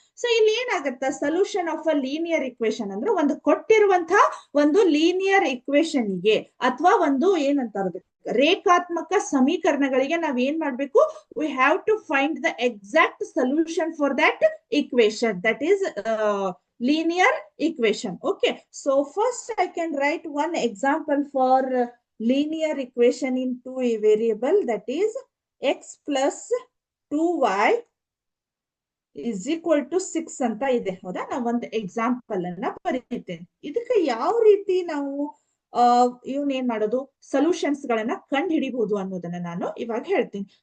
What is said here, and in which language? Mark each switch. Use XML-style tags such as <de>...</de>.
<kn>So ಇಲ್ಲಿ ಏನಾಗತ್ತ,</kn> <en>solution of a linear equation</en> <kn>ಅಂದ್ರೆ ಒಂದು ಕೊಟ್ಟಿರುವಂತಹ ಒಂದು ಲೀನಿಯರ್ ಇಕ್ವೇಶನ್ಗೆ ಅಥವಾ ಒಂದು ಏನಂತಾರ ರೇಖಾತ್ಮಕ ಸಮೀಕರಣಗಳಿಗೆ ನಾವ್ ಏನ್ ಮಾಡ್ಬೇಕು,</kn> <en>We have to find the exact solution for that equation, that is linear equation. Okay, so first I can write one example for linear equation in two variable, that is x plus 2y is equal to 6</en> <kn>ಅಂತ ಇದೆ. ಹೌದಾ? ನಾವು ಒಂದು example ಅನ್ನ ಬರೀತೇನೆ. ಇದಕ್ಕೆ ಯಾವ ರೀತಿ ನಾವು ಇವನ್ ಏನ್ ಮಾಡೋದು, ಸೊಲ್ಯೂಷನ್ಸ್ ಗಳನ್ನ ಕಂಡು ಹಿಡಿಬಹುದು ಅನ್ನೋದನ್ನ ನಾನು ಇವಾಗ ಹೇಳ್ತೀನಿ.</kn>